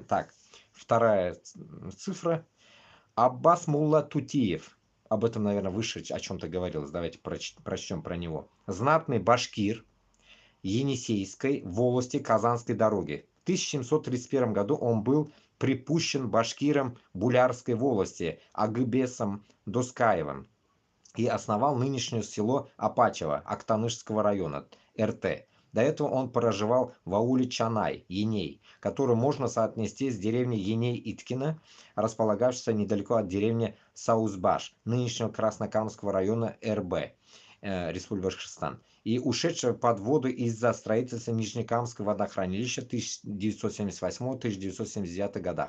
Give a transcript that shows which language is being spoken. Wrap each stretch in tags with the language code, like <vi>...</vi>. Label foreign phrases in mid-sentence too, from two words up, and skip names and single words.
<ru>Так, вторая цифра. Аббас Мулла Тутиев. Об этом, наверное, выше о чем-то говорилось. Давайте прочтем про него. Знатный башкир Енисейской волости Казанской дороги. В 1731 году он был припущен башкиром Булярской волости Агыбесом Доскаевым и основал нынешнее село Апачево Актанышского района РТ. До этого он проживал в ауле Чанай, Еней, который можно соотнести с деревней Еней-Иткина, располагавшейся недалеко от деревни Саузбаш, нынешнего Краснокамского района РБ, Республика Башкортостан, и ушедшего под воду из-за строительства Нижнекамского водохранилища в 1978-1979 годах.</ru>